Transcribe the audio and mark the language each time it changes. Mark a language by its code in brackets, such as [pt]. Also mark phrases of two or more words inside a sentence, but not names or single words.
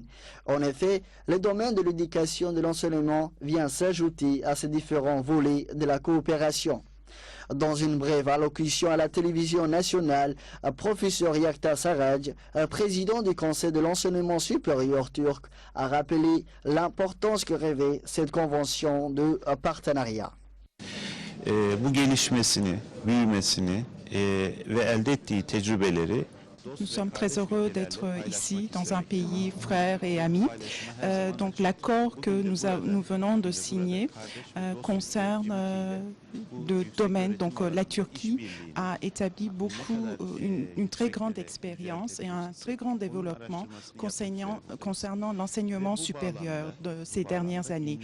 [fr] En effet, le domaine de l'éducation et de l'enseignement vient s'ajouter à ces différents volets de la coopération. Dans une brève allocution à la télévision nationale, professeur Yakta Saraj, président du Conseil de l'enseignement supérieur turc, a rappelé l'importance que revêt cette convention de partenariat. [tr] Bu gelişmesini, büyümesini ve elde ettiği tecrübeleri [fr] Nous sommes très heureux d'être ici dans un pays frère et ami. Donc l'accord que nous venons de signer concerne le domaine. Donc la Turquie a établi une très grande expérience et un très grand développement concernant l'enseignement supérieur de ces dernières années.